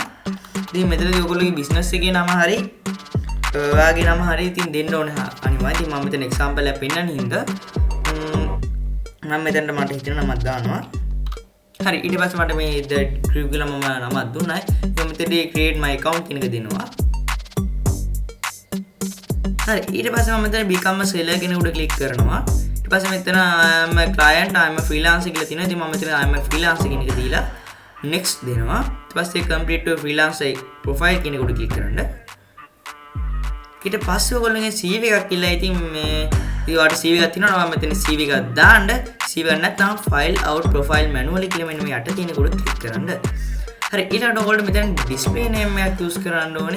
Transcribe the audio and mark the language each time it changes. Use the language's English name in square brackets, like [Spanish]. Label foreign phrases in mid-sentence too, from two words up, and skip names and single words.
[Sinhala] ඉතින් මෙතනදී ඔයගොල්ලෝගේ business එකේ නම හරි ඔයාගේ නම හරි ඉතින් දෙන්න ඕනේ අනිවාර්යයෙන්. ඉතින් මම මෙතන example එකක් පෙන්නන හින්දා මම මෙතනට මට හිතන නමක් දානවා. හරි ඊට පස්සේ මට මේ group කියලා මම නමක් දුන්නා. ඊට මෙතනදී [English] create my account [Sinhala] කියන එක දෙනවා. හරි ඊට පස්සේ මම මෙතන [English] become a seller [Sinhala] කියන උඩ click කරනවා. ඊට පස්සේ මෙතන [English] I'm a client, I'm a freelancer [Sinhala] කියලා තියෙනවා. ඉතින් මම මෙතන [English] I'm a freelancer [Sinhala] කියන එක දීලා next දෙනවා. ඊට පස්සේ [English] complete to freelancer profile [Sinhala] කියන එක උඩ click කරන්න. ඊට පස්සේ ඔයගොල්ලෝගේ CV එකක් කියලා ඉතින් මේ ඊට CV එකක් තියෙනවා. මම මෙතන CV එකක් දාන්න. CV එක නැත්නම් [English] file out profile manually [Sinhala] කියලා මෙන්න මේ යට තියෙන කොට ක්ලික් කරන්න. හරි ඊළඟට ඔයගොල්ලෝ මෙතන [English] display name [Sinhala] එකක් use කරන්න ඕනේ.